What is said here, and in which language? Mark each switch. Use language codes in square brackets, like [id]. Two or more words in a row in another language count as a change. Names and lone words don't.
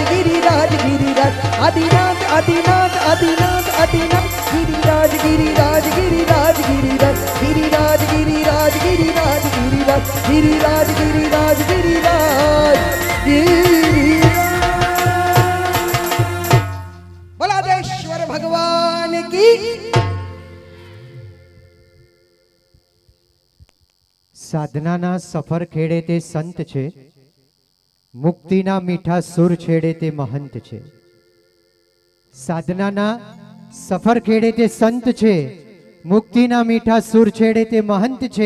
[hi] गिरिराज गिरिराज आदिनाथ आदिनाथ आदिनाथ आदिनाथ गिरिराज गिरिराज गिरिराज गिरिराज गिरिराज गिरिराज गिरिराज गिरिराज गिरिराज गिरिराज गिरिराज बलादेश्वर भगवान की। [gu] સાધનાના સફર ખેડે તે સંત છે, મુક્તિના મીઠા સુર છેડે તે મહંત છે. સાધનાના સફર ખેડે તે સંત છે, મુક્તિના મીઠા સુર છેડે તે મહંત છે.